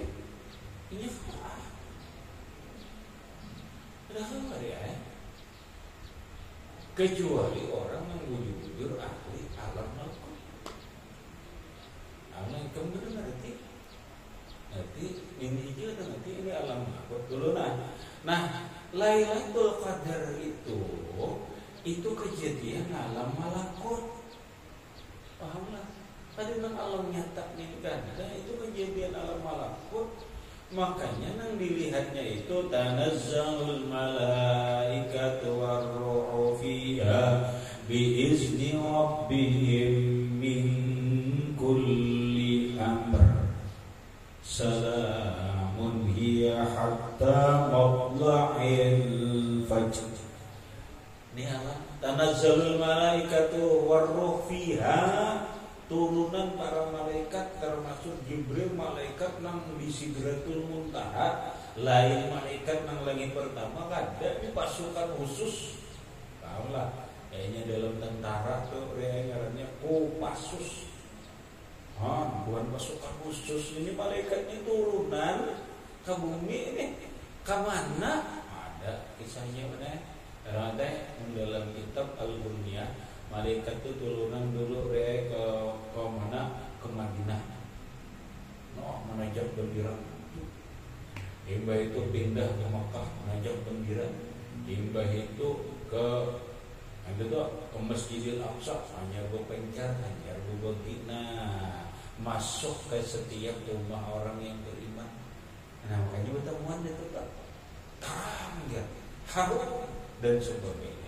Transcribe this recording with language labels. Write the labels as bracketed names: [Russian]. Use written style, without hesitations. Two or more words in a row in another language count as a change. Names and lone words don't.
[Banjar] Ini Padahal ya, kecuali orang yang jujur ahli alam malakut. Alam kemudian ngerti ini juga nanti ini alam malakut dulu nah Lailatul Qadar itu kejadian alam malakut. Paham lah? Tadi nang alam nyata nih kan, itu kejadian alam malakut. Makanya nang dilihatnya itu [Arabic] تنزل الملائكة والروح فيها بإذن ربهم من كل أمر. سلام هي حتى مطلع الفجر. [Banjar] Ini apa? [Arabic] تنزل الملائكة والروح فيها, [Banjar] turunan para malaikat termasuk Jibril, malaikat nang di Sidratul Muntaha, lain malaikat nang langit pertama ada di pasukan khusus. Tahu lah, kayaknya dalam tentara tuh ngarannya Kopassus. Bukan pasukan khusus, ini malaikatnya turunan ke bumi ini. Kemana? Ada kisahnya mana? Ada dalam kitab Al-Bunyah. Malaikat itu turunan dulu ke mana? Ke Madinah. Menajak gembira. Imbah itu pindah ke Makkah, menajak gembira. Imbah itu ke Masjidil Aqsa, hanya berpencar, hanya berbegina, masuk ke setiap rumah orang yang beriman. Nah makanya pertemuan itu terang ya, harum dan sebagainya.